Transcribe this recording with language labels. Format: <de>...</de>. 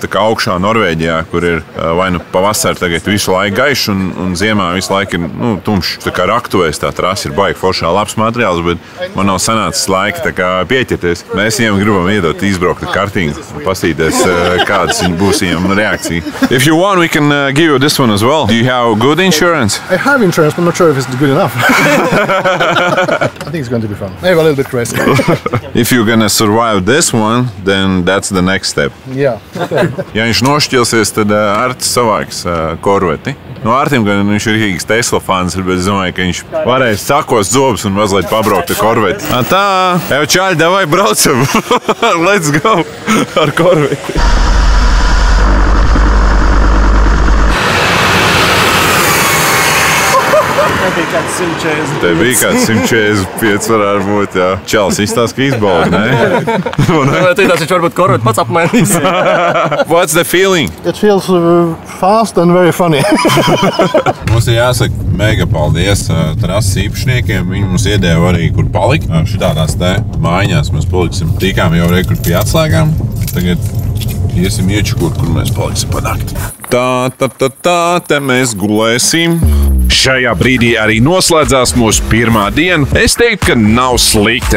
<lv>Tā kā augšā Norvēģijā, kur ir vai nu pavasarī tagad visu laiku gaišs un ziemā visu laiku ir tumšs. Tā kā raktuvēs tā trasa ir baigi foršā labs materiāls, bet man nav sanācis laika tā kā pieķerties. Mēs viņiem gribam iedot izbraukt ar kartingu un pastīties, kādas būs viņiem reakcija.</lv> <en>If you want, we can give you this one as well. Do you have good insurance? I have insurance, but I'm not sure if it's good enough. I think it's going to be fun. Maybe a little bit crazy. If you're gonna survive this one, then that's the next step. Yeah. Okay.</en> <lv>Ja viņš nošķilsies, tad Artis savāks Corveti. No Artim gan viņš ir rīgas Tesla fans, bet es domāju, ka viņš varēs sakos zobus un mazliet pabraukt ar Corveti. Tā, jau čāļi, davai braucam!</lv> <en>Let's go</en> <lv>ar Corveti! Te bija kāds 145 varētu būt, jā. Čels izstāst, ka izbauda, ne? Tās viņš varbūt Corvette pats apmainīs.</lv> <en>What's the feeling? It feels fast and very funny.</en> <lv>Mums ir jāsaka mega paldies trases īpašniekiem. Viņi mums iedēva arī, kur palikt. Šitādās te mājiņās mēs paliksim. Tikām jau rekur pie atslēgām. Tagad iesim iečukot, kur mēs paliksim pa nakti. Tā, te mēs gulēsim. Šajā brīdī arī noslēdzās mūsu pirmā diena. Es teiktu, ka nav slikti.</lv>